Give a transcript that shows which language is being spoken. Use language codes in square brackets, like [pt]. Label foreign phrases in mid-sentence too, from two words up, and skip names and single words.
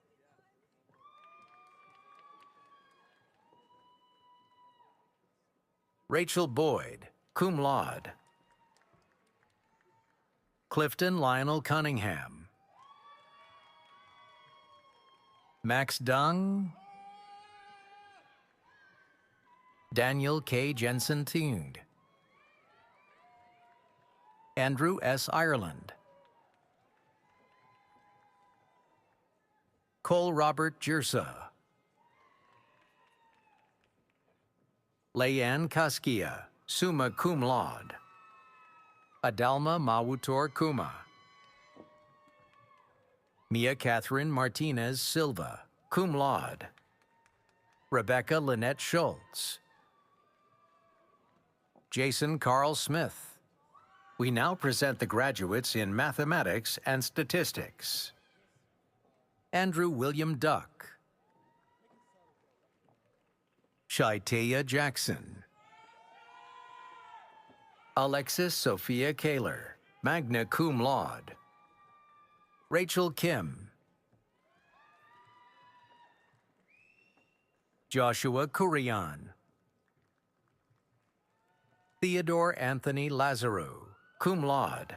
[en] Rachel Boyd, [la] cum laude. [en] Clifton Lionel Cunningham. Max Dung. Daniel K. Jensen Thung. Andrew S. Ireland. Cole Robert Jirsa. Leanne Kaskia, [la] summa cum laude. [en] Adalma Mawutor Kuma. Mia Catherine Martinez Silva, [la] cum laude. [en] Rebecca Lynette Schultz. Jason Carl Smith. We now present the graduates in mathematics and statistics. Andrew William Duck. Shaitea Jackson. Alexis Sophia Kaler, [la] magna cum laude. [en] Rachel Kim. Joshua Kurian. Theodore Anthony Lazaru, [la] cum laude.